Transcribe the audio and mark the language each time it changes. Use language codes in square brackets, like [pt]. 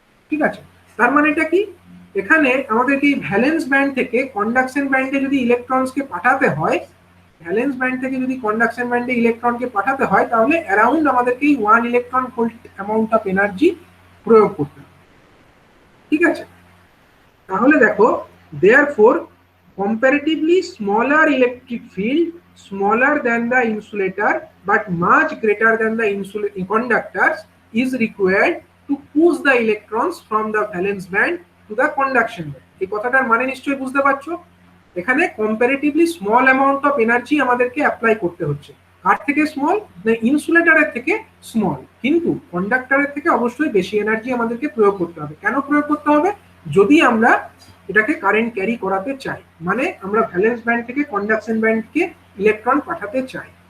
[bn] ঠিক আছে, তার মানে এটা কি? এখানে আমাদেরকে ভ্যালেন্স ব্যান্ড থেকে কন্ডাকশন ব্যান্ডে যদি ইলেকট্রনসকে পাঠাতে হয়, ভ্যালেন্স ব্যান্ড থেকে যদি কন্ডাকশন ব্যান্ডে ইলেকট্রনকে পাঠাতে হয়, তাহলে অ্যারাউন্ড আমাদেরকে 1 electron volt amount of energy প্রয়োগ করতে হবে। ঠিক আছে, তাহলে দেখো, [en] therefore comparatively smaller electric field, smaller than the insulator but much greater than the conductors, is required to push the electrons from the valence band to the conduction band। [bn] এই কথাটার মানে নিশ্চয়ই বুঝতে পারছো, এখানে [en] comparatively small amount of energy [bn] আমাদেরকে apply করতে হচ্ছে। কার থেকে স্মল? না, ইনসুলেটরের থেকে স্মল, কিন্তু কন্ডাক্টরের থেকে অবশ্যই বেশি এনার্জি আমাদেরকে প্রয়োগ করতে হবে। কেন প্রয়োগ করতে হবে? যদি আমরা এটাকে কারেন্ট ক্যারি করাতে চাই, মানে আমরা ভ্যালেন্স ব্যান্ড থেকে কন্ডাকশন ব্যান্ডকে ইলেকট্রন পাঠাতে চাই।